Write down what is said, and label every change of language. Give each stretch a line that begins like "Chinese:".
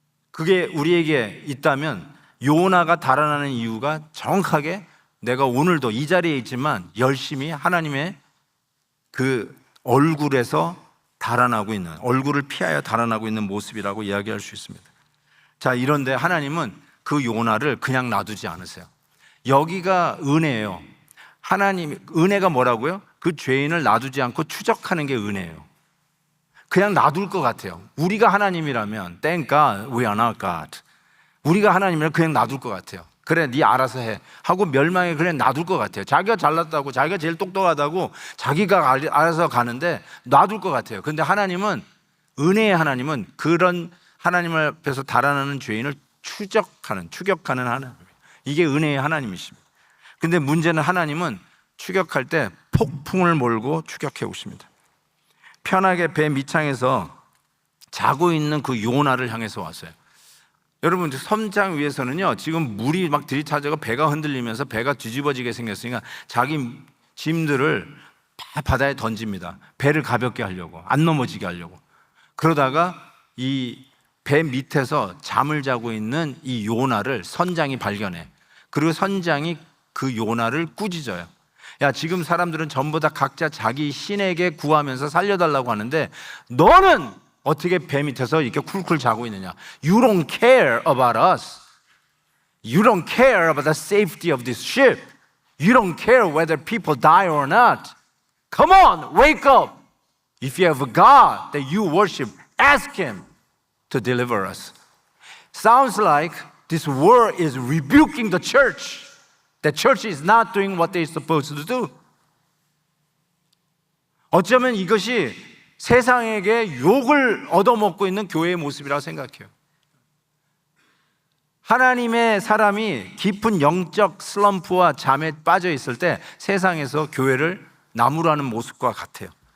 Korean: 그게 우리에게 있다면 요나가 달아나는 이유가 정확하게 내가 오늘도 이 자리에 있지만 열심히 하나님의 그 얼굴에서 달아나고 있는, 얼굴을 피하여 달아나고 있는 모습이라고 이야기할 수 있습니다. 자, 이런데 하나님은 그 요나를 그냥 놔두지 않으세요. 여기가 은혜예요. 하나님, 은혜가 뭐라고요? 그 죄인을 놔두지 않고 추적하는 게 은혜예요. 그냥 놔둘 것 같아요. 우리가 하나님이라면
English: Thank God we are not God.
Korean: 우리가 하나님이라면 그냥 놔둘 것 같아요. 그래, 네 알아서 해 하고 멸망에 그냥 놔둘 것 같아요. 자기가 잘났다고, 자기가 제일 똑똑하다고 자기가 알아서 가는데 놔둘 것 같아요. 그런데 하나님은, 은혜의 하나님은 그런 하나님 앞에서 달아나는 죄인을 추격하는 하나님, 이게 은혜의 하나님이십니다. 근데 문제는 하나님은 추격할 때 폭풍을 몰고 추격해 오십니다. 편하게 배 밑창에서 자고 있는 그 요나를 향해서 왔어요. 여러분, 섬장 위에서는요, 지금 물이 막 들이차져가 배가 흔들리면서 배가 뒤집어지게 생겼으니까 자기 짐들을 다 바다에 던집니다. 배를 가볍게 하려고, 안 넘어지게 하려고. 그러다가 이 배 밑에서 잠을 자고 있는 이 요나를 선장이 발견해. 그리고 선장이 그 요나를 꾸짖어요. 야, 지금 사람들은 전부 다 각자 자기 신에게 구하면서 살려달라고 하는데 너는 어떻게 배 밑에서 이렇게 쿨쿨 자고 있느냐?
English: You don't care about us. You don't care about the safety of this ship. You don't care whether people die or not. Come on, wake up. If you have a God that you worship, ask Him to deliver us. Sounds like this word is rebuking the church. The church is not doing what they're supposed to do.
Korean: 어쩌면 이것이 세상에게 욕을 얻어먹고 있는 교회의 모습이라고 생각해요. 하나님의 사람이 깊은 영적 슬럼프와 잠에 빠져 있을 때 세상에서 교회를 나무라는 모습과 같아요.